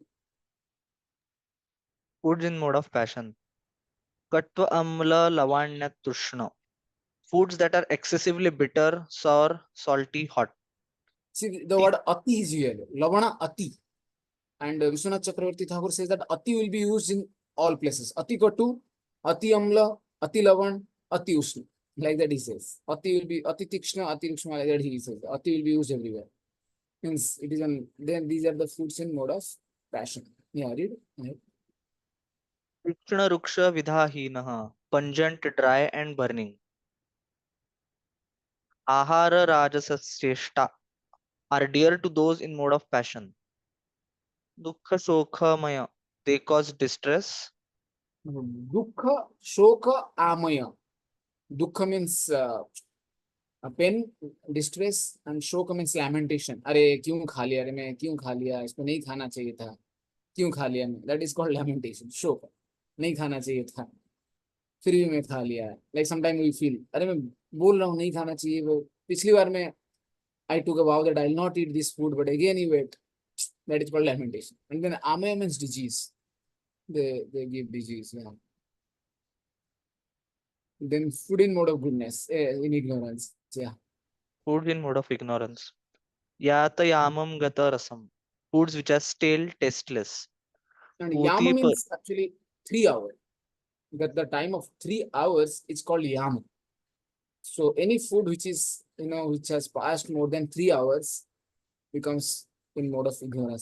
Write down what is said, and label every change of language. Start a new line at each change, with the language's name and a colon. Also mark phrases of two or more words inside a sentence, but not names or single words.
English: Foods in mode of passion.
Sanskrit: Katva amla lavanya tushna.
English: Foods that are excessively bitter, sour, salty, hot. See, the word ati is here.
Sanskrit: Lavana ati.
English: And Vishwanath Chakravarti Thakur says that ati will be used in all places.
Sanskrit: Ati katu, ati amla, ati lavan, ati ushna.
English: Like that he says. Ati will be
Sanskrit: ati tikshna, ati rukshma,
English: like that he says. Ati will be used everywhere. Means it is then these are the foods in mode of passion. Yeah, read. Yeah.
Sanskrit: Tikshna ruksha vidhahinah.
English: Pungent, dry, and burning.
Sanskrit: Ahara rajasaseshta
English: are dear to those in mode of passion.
Sanskrit: Dukkha sokhamaya.
English: They cause distress.
Sanskrit: Dukkha, shoka, amaya.
English: Dukkha means pain distress and शोक means lamentation
Hindi: अरे क्यों खा लिया अरे मैं क्यों खा लिया इसको नहीं खाना चाहिए था क्यों खा लिया मैं
English: that is called lamentation
Hindi: शोक नहीं खाना चाहिए था फिर भी मैं खा लिया
English: like sometime we feel
Hindi: अरे मैं बोल रहा हूँ नहीं खाना चाहिए वो पिछली बार मैं
English: I took a vow that I will not eat this food but again you wait that is called lamentation and then amaya means disease they give disease yeah then food in mode of goodness in ignorance yeah Foods in mode of ignorance.
Sanskrit: Yatayamam gata rasam.
English: Foods which are stale, tasteless. and yama
Sanskrit: Puti par.
English: means actually 3 hours that the time of 3 hours is called yama. So any food which is which has passed more than 3 hours becomes in mode of ignorance.